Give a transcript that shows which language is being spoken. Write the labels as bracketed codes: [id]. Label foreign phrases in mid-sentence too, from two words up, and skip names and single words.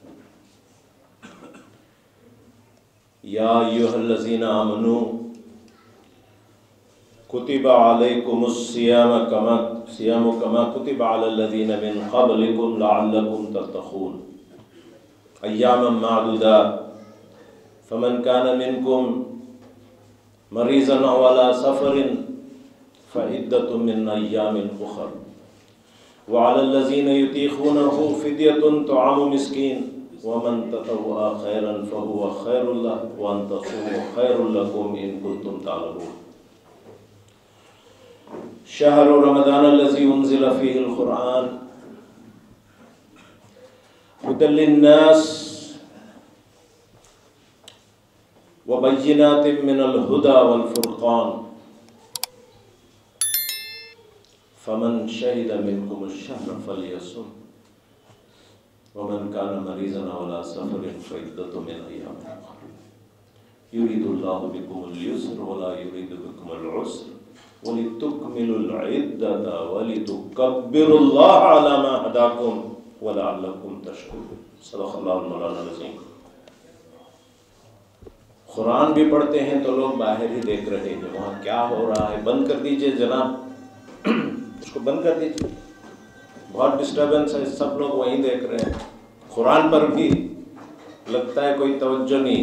[ar] يا أيها الذين آمنوا كتب عليكم الصيام كما كتب على الذين من قبلكم لعلكم تتقون أياما معدودات فمن كان منكم مريضا أو على سفر فعدة من أيام أخر وعلى الذين يطيقونه فدية طعام مسكين ومن تطوع خيرا فهو خير له وأن تصوموا خير لكم إن كنتم تعلمون. شهر رمضان الذي أنزل فيه القرآن هدى للناس وبينات من الهدى والفرقان فمن شهد منكم الشهر فليصمه ومن كان مريضا أو على سفر فعدة من أيام أخر يريد الله بكم اليسر ولا يريد بكم العسر ولتكملوا العدة ولتكبروا الله على ما هداكم ولعلكم تشكرون. صدق الله مولانا العظيم. [hi] कुरान भी पढ़ते हैं तो लोग बाहर ही देख रहे हैं, वहाँ क्या हो रहा है बंद कर दीजिए जनाब, उसको बंद कर दीजिए, बहुत डिस्टर्बेंस है, सब लोग वहीं देख रहे हैं। कुरान पर भी लगता है कोई तवज्जो नहीं।